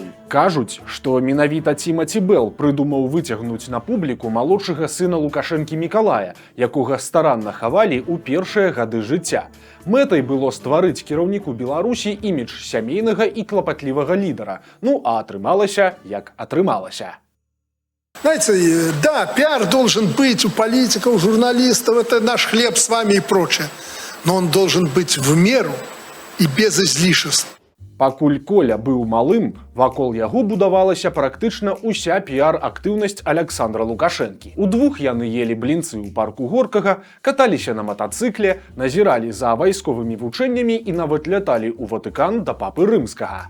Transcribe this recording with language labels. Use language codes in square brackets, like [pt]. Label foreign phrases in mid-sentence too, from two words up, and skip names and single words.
[be] Кажуць, што менавіта Тимати Белл прыдумаў выцягнуць на публіку малодшага сына Лукашэнкі Мікалая, якога старанна хавалі ў першыя гады жыцця. Мэтай было стварыць кіраўніку Беларусі імідж сямейнага і клапатлівага лідара. Ну а атрымалася, як атрымалася. [ru] Знаете, да, пиар должен быть у политиков, у журналистов, это наш хлеб с вами и прочее. Но он должен быть в меру и без излишеств. [be] Пакуль Коля быў малым, вакол яго будавалася практычна ўся піар-актыўнасць Александра Лукашэнкі. Удвух яны елі блінцы ў парку Горкага, каталіся на матацыкле, назіралі за вайсковымі вучэннямі і нават ляталі ў Ватыкан да папы рымскага.